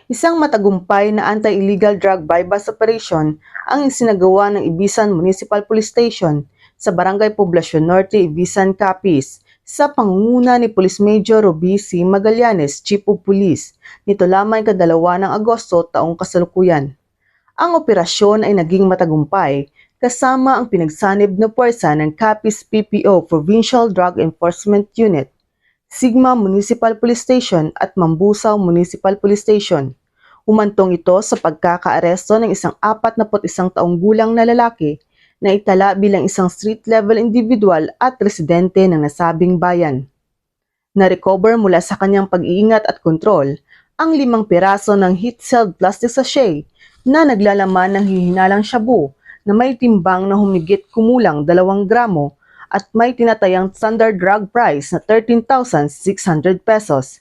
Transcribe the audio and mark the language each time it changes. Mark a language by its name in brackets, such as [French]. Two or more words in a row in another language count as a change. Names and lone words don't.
[Filipino] Isang matagumpay na [English] anti-illegal drug bypass operation [Filipino] ang isinagawa ng Ibisan Municipal Police Station sa Barangay Poblacion Norte, Ibisan, Capiz sa pangunguna ni Police Major Roby C. Magallanes, [English] Chief of Police, [Filipino] nito lamang ikadalawa ng Agosto taong kasalukuyan. Ang operasyon ay naging matagumpay kasama ang pinagsanib na puwersa ng Capiz PPO Provincial Drug Enforcement Unit, Sigma Municipal Police Station at Mambusaw Municipal Police Station. Umantong ito sa pagkakaaresto ng isang 41 taong gulang na lalaki na itala bilang isang [English] street-level individual [Filipino] at residente ng nasabing bayan. Na-recover mula sa kanyang pag-iingat at kontrol ang 5 piraso ng [English] heat-sealed plastic sachet [Filipino] na naglalaman ng hihinalang shabu na may timbang na humigit kumulang 2 gramo at may tinatayang [English] standard drug price [Filipino] na 13,600 pesos.